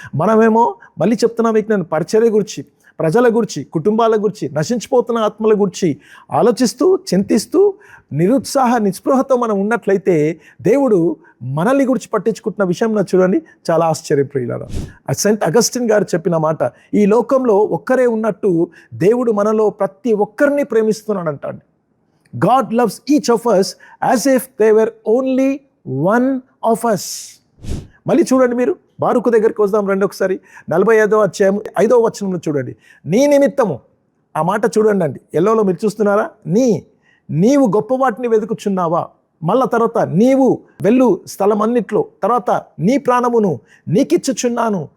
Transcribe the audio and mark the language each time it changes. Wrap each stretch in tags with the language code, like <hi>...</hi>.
<te>మనమేమో మళ్ళీ చెప్తున్నా మీకు, నేను పరిచర్య గురించి, ప్రజల గురించి, కుటుంబాల గురించి, నశించిపోతున్న ఆత్మల గురించి ఆలోచిస్తూ చింతిస్తూ నిస్పృహతో మనం ఉన్నట్లయితే దేవుడు మనల్ని గురించి పట్టించుకుంటున్న విషయం చూడండి చాలా ఆశ్చర్యప్రియులారా. సెయింట్ అగస్టిన్ గారు చెప్పిన మాట, ఈ లోకంలో ఒక్కరే ఉన్నట్టు దేవుడు మనలో ప్రతి ఒక్కరిని ప్రేమిస్తున్నాడంట.</te> <en>God loves each of us as if they were only one of us.</en> <te>మళ్ళీ చూడండి, మీరు బారూకు దగ్గరికి వద్దాం రండి ఒకసారి. 45వ అధ్యాయం 5వ వచనంలో చూడండి. నీ నిమిత్తము, ఆ మాట చూడండి అండి, ఎల్లోలో మీరు చూస్తున్నారా? నీవు గొప్ప వాటిని వెతుకుచున్నావా? మళ్ళా తర్వాత నీవు వెళ్ళు స్థలం అన్నిట్లో, తర్వాత నీ ప్రాణమును నీకిచ్చుచున్నాను.</te>